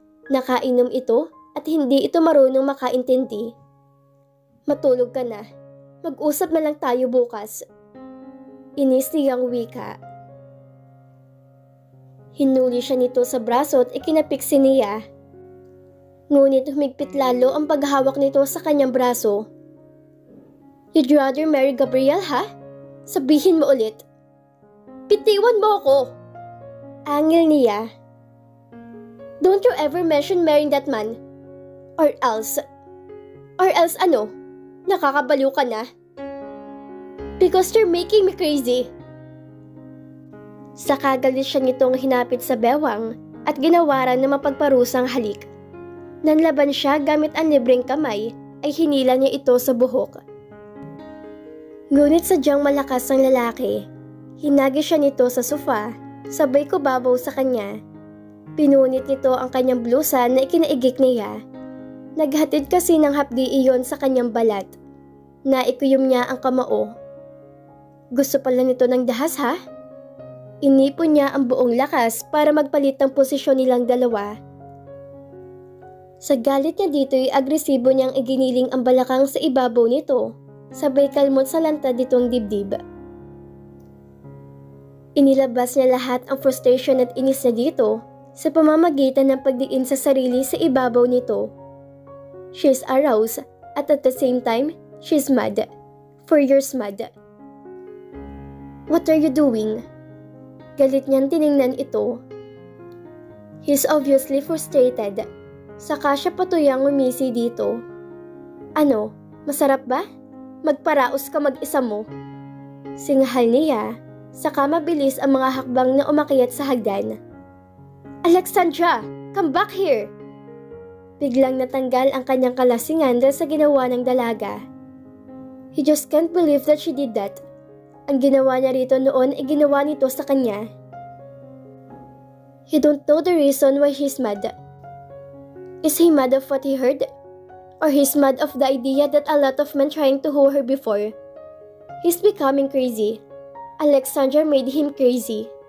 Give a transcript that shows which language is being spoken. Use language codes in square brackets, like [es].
[tl] Nakainom ito at hindi ito marunong makaintindi. Matulog ka na. Mag-usap na lang tayo bukas. Inis niyang wika. Hinuli siya nito sa braso at ikinapiksi niya. Ngunit humigpit lalo ang paghawak nito sa kanyang braso. [en] You'd rather marry Gabriel, ha? [tl] Sabihin mo ulit. Bitiwan mo ako! Angil niya. [en] Don't you ever mention marrying that man. Or else ano? [tl] Nakakabaliw ka na. [en] Because you're making me crazy. [tl] Sa kagalit siya nitong hinapit sa bewang at ginawaran ng mapagparusang halik. Nanlaban siya gamit ang libreng kamay ay hinila niya ito sa buhok. Ngunit sadyang malakas ang lalaki. Hinagi siya nito sa sofa, sabay kubabaw sa kanya. Pinunit nito ang kanyang blusa na ikinaigik niya. Naghatid kasi ng hapdi iyon sa kanyang balat. Naikuyom niya ang kamao. Gusto pala nito ng dahas ha? Inipon niya ang buong lakas para magpalit ng posisyon nilang dalawa. Sa galit niya dito ay agresibo niyang iginiling ang balakang sa ibabaw nito, sabay kalmot sa lantad nitong dibdib. Inilabas niya lahat ang frustration at inis niya dito sa pamamagitan ng pagdiin sa sarili sa ibabaw nito. [en] She's aroused at the same time, she's mad. Furious mad. What are you doing? [tl] Galit niyang tiningnan ito. [en] He's obviously frustrated. [tl] Saka siya patuyang umisi dito. Ano, masarap ba? Magparaos ka mag-isa mo. Singahal niya, saka mabilis ang mga hakbang na umakyat sa hagdan. Alexandra, [en] come back here! [tl] Biglang natanggal ang kanyang kalasingan dahil sa ginawa ng dalaga. [en] He just can't believe that she did that. [tl] Ang ginawa niya rito noon ay ginawa nito sa kanya. [en] He don't know the reason why he's mad. Is he mad of what he heard? Or he's mad of the idea that a lot of men trying to woo her before? He's becoming crazy. Alexandra made him crazy.